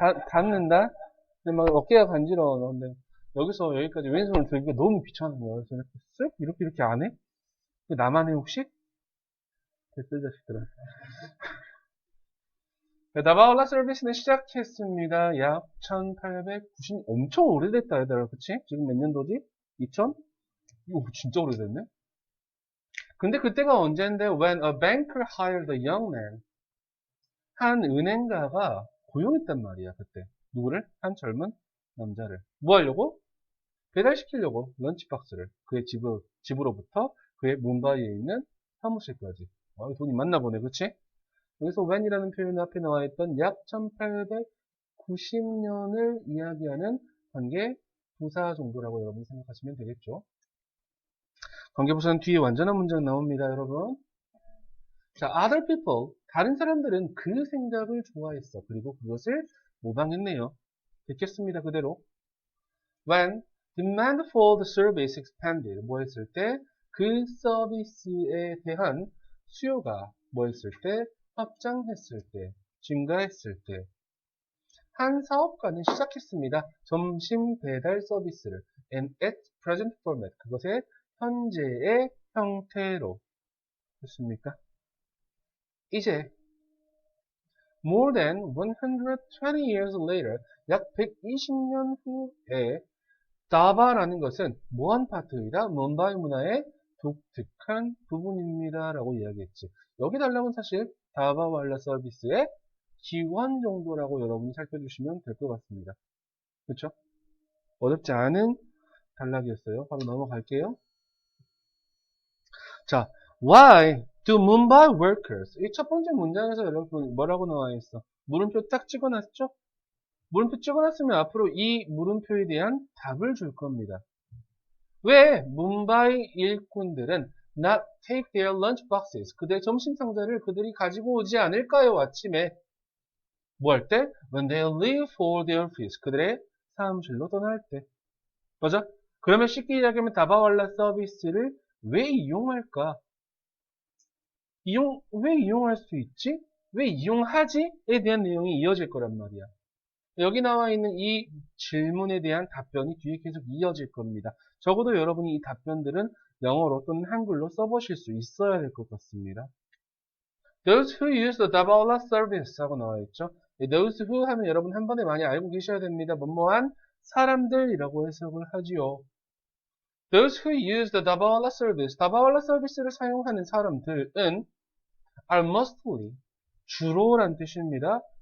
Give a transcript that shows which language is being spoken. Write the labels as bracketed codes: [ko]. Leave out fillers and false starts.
[ko] 닿는다? 근데 막 어깨가 간지러워. 너. 근데 여기서 여기까지 왼손을 들기가 너무 귀찮은 거야. 그래서 이렇게 쓱? 이렇게 안 해? 나만 해, 혹시? 됐어, 자식들아. 다바올라 서비스는 시작했습니다. 약 1890, 엄청 오래됐다, 얘들아. 그치? 지금 몇 년도지? 2000? 이거 진짜 오래됐네? 근데 그때가 언제인데, [en] when a banker hired a young man. [ko] 한 은행가가 고용했단 말이야, 그때. 누구를? 한 젊은 남자를. 뭐 하려고? 배달시키려고, 런치박스를. 그의 집으로부터 그의 뭄바이에 있는 사무실까지. 돈이 많나 보네, 그치? 여기서 when이라는 표현 앞에 나와 있던 약 1890년을 이야기하는 관계 부사 정도라고 여러분 생각하시면 되겠죠. 관계부사는 뒤에 완전한 문장 나옵니다, 여러분. [en] 자, other people. [ko] 다른 사람들은 그 생각을 좋아했어. 그리고 그것을 모방했네요. 됐겠습니다, 그대로. [en] When demand for the service expanded. [ko] 뭐 했을 때? 그 서비스에 대한 수요가 뭐 했을 때? 확장했을 때, 증가했을 때. 한 사업가는 시작했습니다. 점심 배달 서비스를 [en] and at present format. [ko] 그것의 현재의 형태로. 됐습니까? 이제 [en] more than 120 years later, [ko] 약 120년 후에 다바라는 것은 무한 파트이다. 뭄바이 문화의 독특한 부분입니다. 라고 이야기했지. 여기 단락은 사실 다바왈라 서비스의 기원 정도라고 여러분이 살펴주시면 될 것 같습니다. 그렇죠? 어렵지 않은 단락이었어요. 바로 넘어갈게요. [en] 자, why do Mumbai workers? [ko] 이 첫 번째 문장에서 여러분 뭐라고 나와 있어? 물음표 딱 찍어놨죠? 물음표 찍어놨으면 앞으로 이 물음표에 대한 답을 줄 겁니다. 왜 뭄바이 일꾼들은 [en] not take their lunch boxes? [ko] 그들의 점심 상자를 그들이 가지고 오지 않을까요? 아침에 뭐 할 때? [en] When they leave for their office. [ko] 그들의 사무실로 떠날 때. 맞아? 그러면 쉽게 이야기하면 다바왈라 서비스를 왜 이용할까? 왜 이용할 수 있지? 왜 이용하지? 에 대한 내용이 이어질 거란 말이야. 여기 나와 있는 이 질문에 대한 답변이 뒤에 계속 이어질 겁니다. 적어도 여러분이 이 답변들은 영어로 또는 한글로 써보실 수 있어야 될 것 같습니다. [en] Those who use the Dabala service [ko] 하고 나와있죠. Those who 하면 여러분 한 번에 많이 알고 계셔야 됩니다. 뭐뭐한 사람들이라고 해석을 하지요. [en] Those who use the Dabala service, Dabala [ko] 서비스를 사용하는 사람들은 [en] are mostly, [ko] 주로란 뜻입니다.